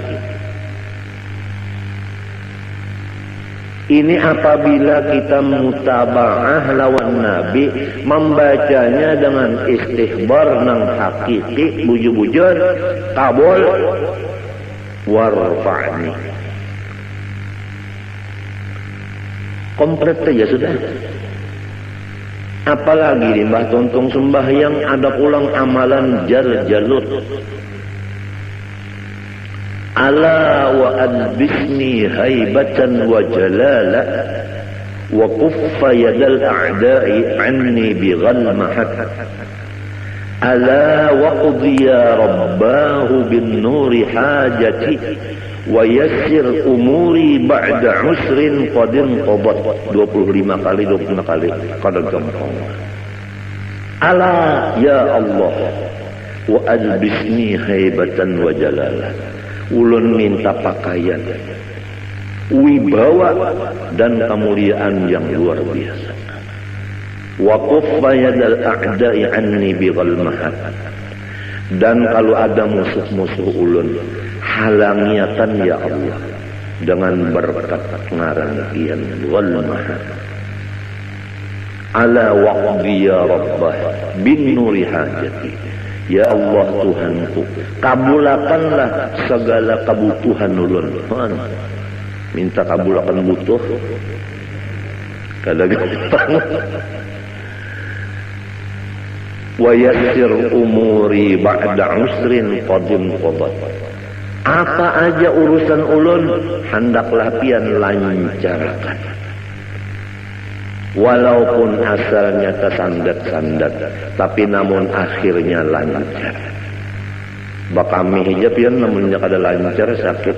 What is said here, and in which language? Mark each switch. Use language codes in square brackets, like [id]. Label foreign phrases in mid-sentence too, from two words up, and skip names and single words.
[bjn] Ini apabila kita mutaba'ah lawan Nabi, membacanya dengan istihbar nang hakiki, bujur-bujur, kabul, warfa'ni. Komplit saja sudah. Apalagi di Mbah Tontong sembahyang ada pulang amalan jar-jalut. [ar] ألا وألبسني هيبة وجلالا وكف يد الأعداء عني بغلمهات. ألا وقضي ربه بنور حاجتي ويسر أموري بعد عسر قد قبت. [bjn] 25 kali kada gampang. [ar] ألا يا الله وألبسني هيبة وجلالا. [bjn] Ulun minta pakaian, wibawa dan kemuliaan yang luar biasa. [ar] وكف يد الأعداء عني بغلمهات. [bjn] Dan kalau ada musuh-musuh ulun, halangiatan ya Allah dengan berkat ngarangian ghalmahat. [ar] ألا واقض يا ربه بنور حاجتي. [bjn] Ya Allah Tuhanku, kabulakanlah segala kebutuhan ulun. Minta kabulakan butuh, kada gampang. [ar] ويسر أموري بعد عسر قديم قدات. [bjn] Apa aja urusan ulun, hendaklah pian lancarkan. Walaupun asalnya tersandat-sandat, tapi namun akhirnya lancar. Bakami hijab ya namunnya kada lancar sakit.